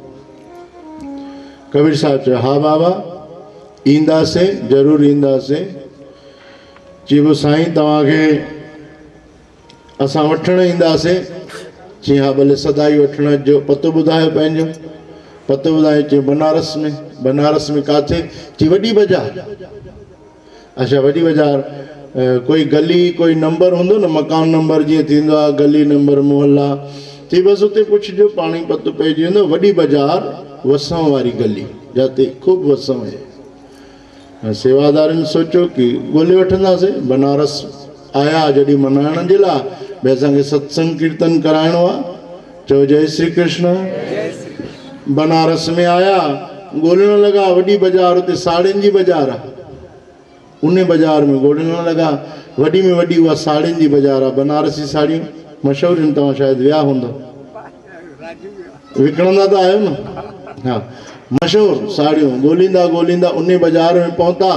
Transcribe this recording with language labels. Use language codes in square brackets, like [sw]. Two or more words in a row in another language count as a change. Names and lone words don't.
[sd] कबीर साहिब चयो हा बाबा ईंदासीं, ज़रूरु ईंदासीं। चइबो साईं तव्हांखे असां वठणु ईंदासीं। चई हा भले सदाई वठणु अचिजो। पतो ॿुधायो पंहिंजो, पतो ॿुधायो। चई बनारस में। बनारस में किथे? चई वॾी बाज़ार। अच्छा वॾी बाज़ार, कोई गली कोई नंबर हूंदो न, मकान नंबर जीअं थींदो आहे, गली नंबर मोहल्ला। चई बसि उते पुछिजो पाणी पतो पइजी वेंदो। वॾी बाज़ार वसण वारी गली जिते ख़ूब वसण आहे। सेवादारनि सोचियो कि ॻोल्हे वठंदासीं। बनारस आया जॾहिं मनाइण जे लाइ, भई असांखे सत्संग कीर्तन कराइणो आहे। चओ जय श्री कृष्ण। बनारस में आया, ॻोल्हण लॻा वॾी बाज़ार, उते साड़ियुनि जी बाज़ार आहे। उन बाज़ार में ॻोल्हण लॻा, वॾी में वॾी उहा साड़ियुनि जी बाज़ार आहे। बनारसी साड़ियूं मशहूरु आहिनि, तव्हां शायदि विया हूंदो, विकिणंदा त आहियो न। हा मशहूरु साड़ियूं ॻोल्हींदा ॻोल्हींदा उन बाज़ार में पहुता।